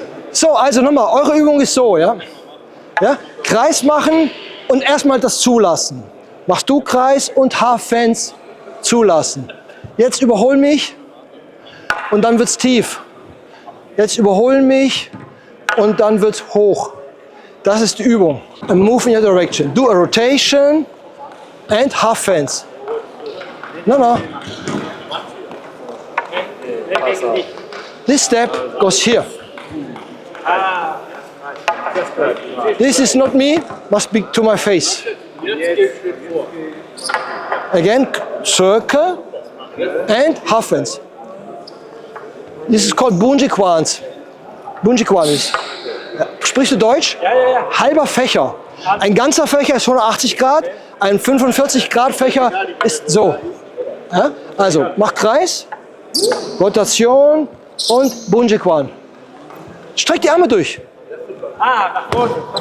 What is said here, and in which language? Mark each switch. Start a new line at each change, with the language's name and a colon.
German: So, also nochmal, eure Übung ist so, ja? Ja? Kreis machen und erstmal das zulassen. Machst du Kreis und Half-Fence zulassen. Jetzt überhol mich und dann wird's tief. Jetzt überholen mich und dann wird's hoch. Das ist die Übung.
English: And move in your direction. Do a rotation and half fence. No. This step goes here. This is not me, must be to my face. Again, circle and half fence. This is called Bunje Quans.
German: Bunje Quans. Sprichst du Deutsch? Ja. Halber Fächer. Ein ganzer Fächer ist 180 Grad, ein 45 Grad Fächer ist so. Ja? Also, mach Kreis, Rotation und Bunje Quan. Streck die Arme durch. Nach vorne.